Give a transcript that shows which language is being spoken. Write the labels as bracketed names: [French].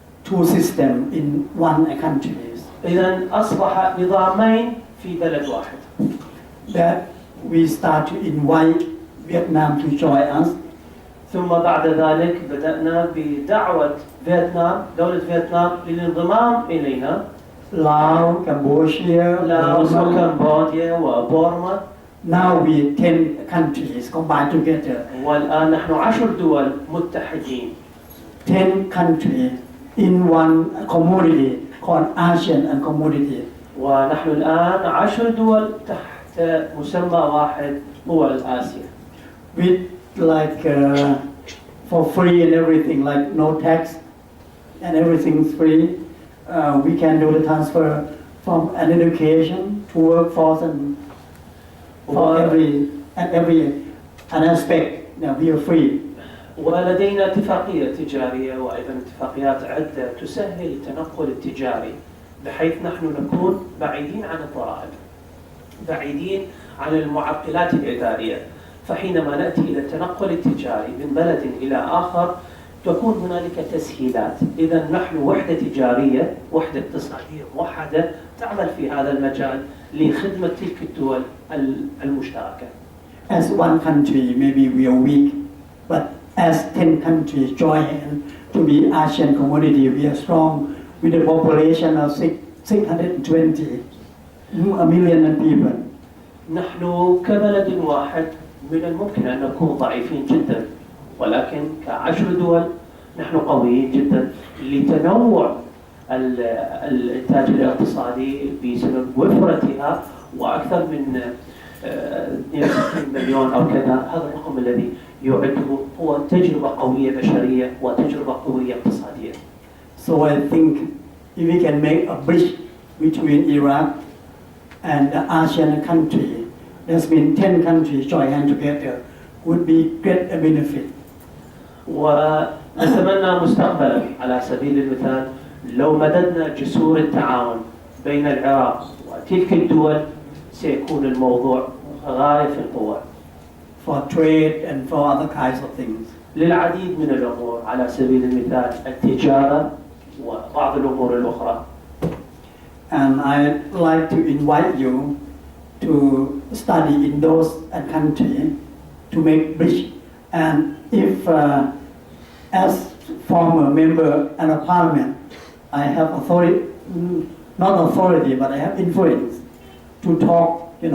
[English] Two system in one country. [Arabic] إذن أصبح نظامين في بلد واحد. [English] That we start to invite Vietnam to join us. [Arabic] ثم بعد ذلك بدأنا بدعوة فيتنام، دولة فيتنام للانضمام إلينا. [English] Laos, Cambodia, [Arabic] لاوس وكمبوديا وبورما. [English] Now we 10 countries combined together. [Arabic] والآن نحن 10 دول متحدين. [English] 10 countries in one community called ASEAN and community. [Arabic] ونحن الآن 10 دول تحت مسمى واحد هو آسيا. [English] With like for free and everything, like no tax and everything's free. We can do the transfer from an education to workforce and for every an aspect. We are free. [Arabic] ولدينا اتفاقية تجارية وأيضا اتفاقيات عدة تسهل التنقل التجاري، بحيث نحن نكون بعيدين عن الضرائب، بعيدين عن المعقلات الإدارية، فحينما نأتي إلى التنقل التجاري من بلد إلى آخر تكون هنالك تسهيلات. إذا نحن وحدة تجارية، وحدة اقتصادية موحدة تعمل في هذا المجال لخدمة تلك الدول المشتركة. [English] As one country, maybe we are weak, but as 10 countries join to be ASEAN community, we are strong with a population of 620 million people. [Arabic] نحن كبلد واحد من الممكن أن نكون ضعيفين جدا، ولكن ك10 دول نحن قويين جدا لتنوع الإنتاج الاقتصادي بسبب وفرتها، وأكثر من 62 مليون أو كذا. هذا الرقم الذي يعده هو تجربة قوية بشرية وتجربة قوية اقتصادية. [English] So I think if we can make a bridge between Iraq and the ASEAN country, that's been 10 countries join hands together, would be great benefit. [Arabic] ونتمنى مستقبلا على سبيل المثال لو مددنا جسور التعاون بين العراق وتلك الدول سيكون الموضوع غاية في القوة. [English] For trade and for other kinds of things. [Arabic] للعديد من الأمور على سبيل المثال التجارة وبعض الأمور الأخرى. [English] And I'd like to invite you to study in those countries to make bridge. And if as former member and a parliament, I have authority, not authority, but I have influence to talk.